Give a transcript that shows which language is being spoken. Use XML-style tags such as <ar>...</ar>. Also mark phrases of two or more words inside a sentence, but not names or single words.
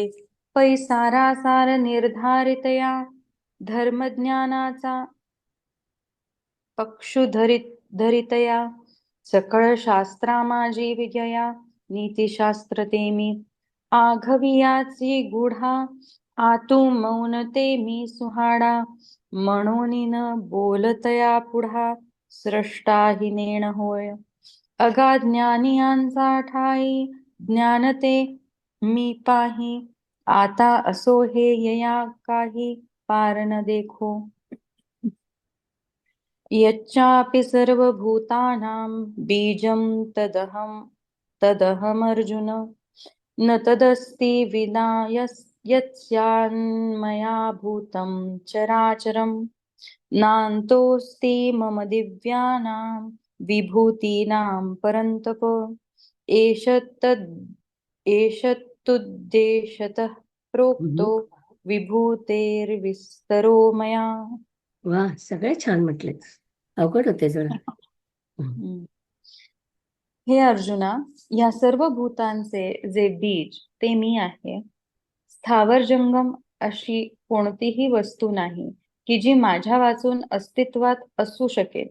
<mr>पै सारासार निर्धारितया धर्मज्ञानाचा धरितया सकळ शास्त्रा माझी विजया नीतिशास्त्र ते मी आघवियाची गुढा आतू मौन ते मी सुहाडा म्हणून न बोलतया पुढा स्रष्टा हि नेण होय अगाध ज्ञानियांचा ठाई ज्ञान ते मी पाही आता असो हे यया काही पार न देखो</mr> <sa>यच्चापि सर्वभूतानां बीजं तदहमर्जुन न तदस्ति विना यस्यान्मया भूतं चराचरं नान्तोऽस्ति मम दिव्यानां विभूतीनां परन्तप एष तुद्देशतः प्रोक्तो विभूतेर्विस्तरो मया.</sa> <mr>वा, सगळे छान म्हटले. अवघड होते जरा. हे अर्जुना, या सर्व भूतांचे जे बीज ते मी आहे. स्थावर जंगम अशी कोणतीही वस्तू नाही की जी माझ्या वाचून अस्तित्वात असू शकेल.</mr>